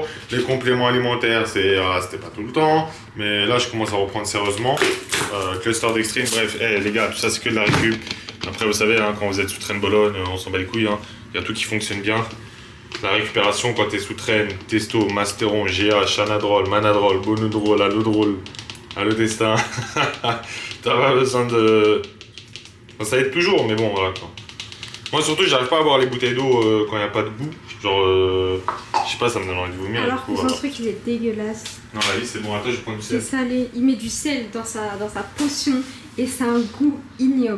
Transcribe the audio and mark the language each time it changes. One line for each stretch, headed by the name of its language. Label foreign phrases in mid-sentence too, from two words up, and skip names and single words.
French: Les compléments alimentaires, c'était pas tout le temps. Mais là, je commence à reprendre sérieusement. Cluster d'extreme, bref, les gars, tout ça, c'est que de la récup. Après, vous savez, hein, quand vous êtes sous traîne Bologne, on s'en bat les couilles. Il y a tout qui fonctionne bien. La récupération, quand t'es sous traîne, testo, mastéron, GH, anadrol, manadrol, bonudrol, allodrol, allodestin. T'as pas besoin de... Enfin, ça aide toujours, mais bon, voilà quoi. Moi surtout, j'arrive pas à boire les bouteilles d'eau quand il n'y a pas de goût. Genre, je sais pas, ça me donne envie de vomir. Alors que son truc, il est dégueulasse. Non, la vie, c'est bon. Attends, je prends du sel. C'est salé. Il met du sel dans sa potion et ça a un goût ignoble.